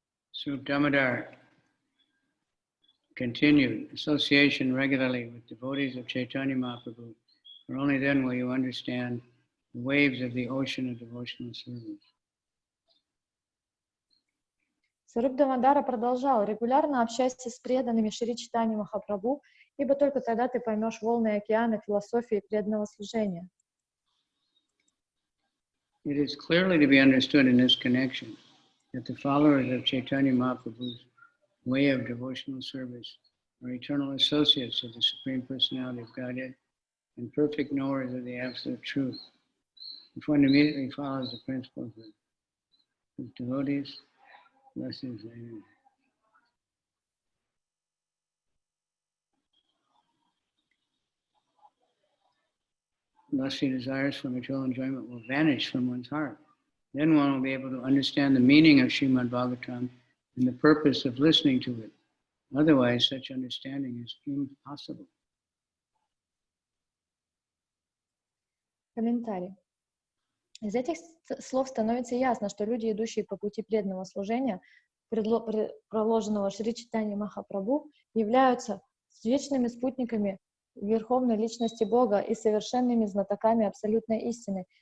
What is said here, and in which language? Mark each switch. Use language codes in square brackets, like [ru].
[en] Sri Damodar continued, association regularly with devotees of Chaitanya Mahaprabhu, for only then will you understand the waves of the ocean of devotional service. [ru] Сваруб Дамодара продолжал: регулярно общайся с преданными Шри Чайтаньи Махапрабху, ибо только тогда ты поймешь волны океана философии преданного служения. [en] It is clearly to be understood in this connection that the followers of Chaitanya Mahaprabhu's way of devotional service are eternal associates of the Supreme Personality of Godhead and perfect knowers of the Absolute Truth. If one immediately follows the principles of devotees, blessings. Lusty desires for material enjoyment will vanish from one's heart. Then one will be able to understand the meaning of Srimad Bhagavatam and the purpose of listening to it. Otherwise, such understanding is impossible. [ru] Комментарий. Из этих слов становится ясно, что люди, идущие по пути преданного служения, проложенного Шри Чайтаньи Махапрабху, являются вечными спутниками Верховной Личности Бога и совершенными знатоками абсолютной истины.